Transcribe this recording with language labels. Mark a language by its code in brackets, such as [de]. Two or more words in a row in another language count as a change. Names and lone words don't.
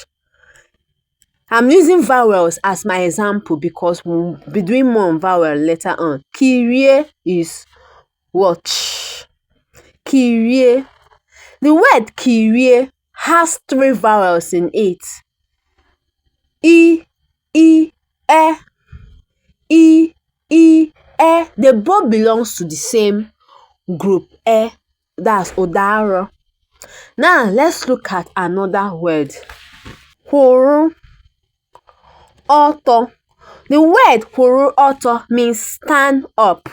[en] I'm using vowels as my example because we'll be doing more on vowel later on. Kirie is watch. Kirie. The word kirie has 3 vowels in it. I, e, e, e. They both belongs to the same group. That's Odaro. Now let's look at another word. Horo. Auto. The word horo auto means stand up.